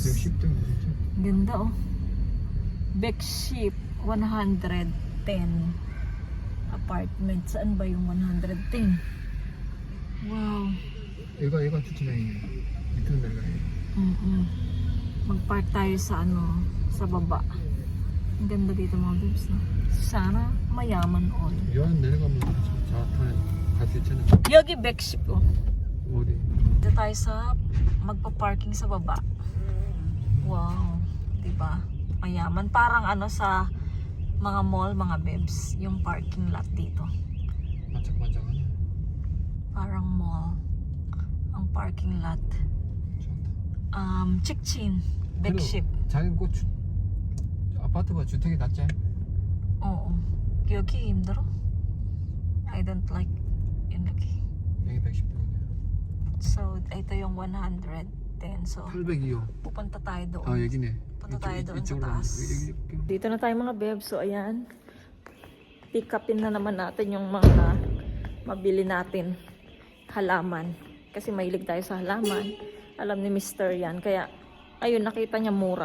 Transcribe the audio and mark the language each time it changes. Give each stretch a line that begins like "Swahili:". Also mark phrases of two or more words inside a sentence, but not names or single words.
Filipino: Ganda oh. Beckship 110 apartment. Saan ba yung 110? Wow.
Korean: 얘가 추천해. 밑으로 내려가요.
Filipino: Mag-park tayo sa sa baba. Ang ganda dito mga bebs, no? Sana mayaman all.
Korean: 여기 내려가면 자 타요. 갈 수 있잖아. 여기 백십. 어디?
Filipino: Dito tayo sa magpa-parking sa baba. Wow, 'di ba? Mayaman, parang ano sa mga mall, mga bebs, yung parking lot dito.
Korean: 반짝반짝하네.
Filipino: Parang mall ang parking lot. Chikchin,
Korean: 백십. 자기 꼭 아파트보다 주택이 낫지? Oo. 여기 힘들어?
English: I don't like
Korean: 여기. 여기 110평이야.
Filipino: So, ito yung 110. So,
Korean: 802호.
Filipino: pupunta tayo doon.
Korean: 아 여기네.
Filipino: Punta tayo doon sa
Korean: 이쪽으로
Filipino: taas.
Korean: 가면
Filipino: Dito na tayo mga bebs. So, ayan. Pick upin na naman natin yung mga mabili natin halaman. Kasi mahilig tayo sa halaman. Alam ni Mr. yan. Kaya, ayun, nakita niya mura.